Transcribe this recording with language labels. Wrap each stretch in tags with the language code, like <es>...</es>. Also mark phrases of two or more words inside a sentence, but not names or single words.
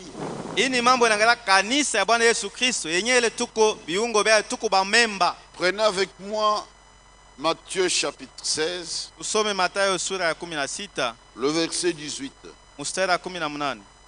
<sw>Hii ni mambo inaangalia kanisa ya Bwana Yesu Kristo yenyewe ile tuko viungo vya tuko ba memba.</sw> <fr>Prenez avec moi Matthieu chapitre 16,</fr> <sw>Tusome Mathayo sura ya 16</sw> <fr>le verset 18.</fr> <sw>mstari wa 18.</sw>